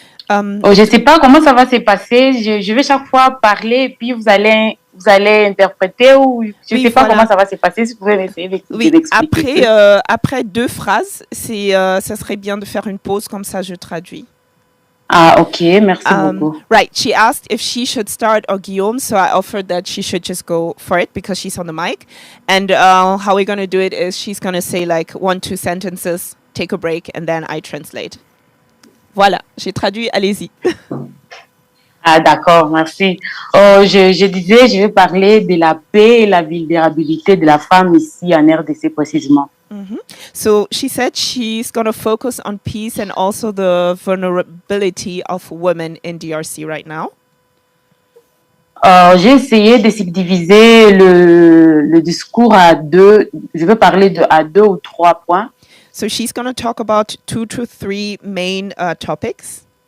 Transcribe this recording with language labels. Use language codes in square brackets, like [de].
[fr] Je ne sais pas comment ça va se passer. Je vais chaque fois parler et puis vous allez interpréter ou je ne sais pas comment ça va se passer. Si vous pouvez essayer d'expliquer. Après 2 phrases, ça serait bien de faire une pause, comme ça je traduis. Ah, ok, merci beaucoup. [en] Right, she asked if she should start or Guillaume, so I offered that she should just go for it because she's on the mic. And how we're going to do it is she's going to say like 1-2 sentences, take a break, and then I translate. [fr] Voilà, j'ai traduit, allez-y. Ah, d'accord, merci. Je disais, je vais parler de la paix et la vulnérabilité de la femme ici en RDC précisément. [en] So she said she's going to focus on peace and also the vulnerability of women in DRC right now. [fr] J'ai essayé de subdiviser le discours à 2. Je vais parler à 2 ou 3 points. [en] So she's going to talk about 2 to 3 main topics.